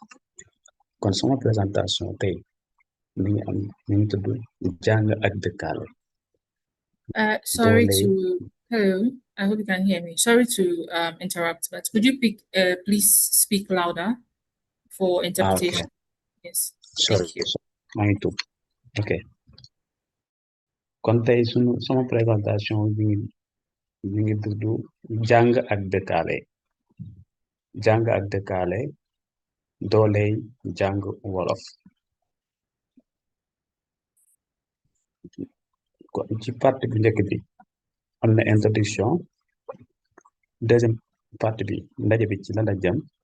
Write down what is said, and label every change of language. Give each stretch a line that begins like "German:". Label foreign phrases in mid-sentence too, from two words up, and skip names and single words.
Wolof: kon sama présentation tey mi ngi am mi ngi tudd jàng ak dëkkaale
English: Sorry
Wolof: dooley
English: to, hello, I hope you can hear me. Sorry to interrupt, but could you please speak louder for okay interpretation? Yes, sorry thank you.
Wolof: maa ngi tudd ok kon tey sama présentation bi mi ngi tudd jàng ak dëkkaale jàng ak dëkkaale dooley jàng Wolof kon ci partie bu njëkk bi am na introduction
French: deuxième partie
Wolof: bi ndaje bi ci lan la jëm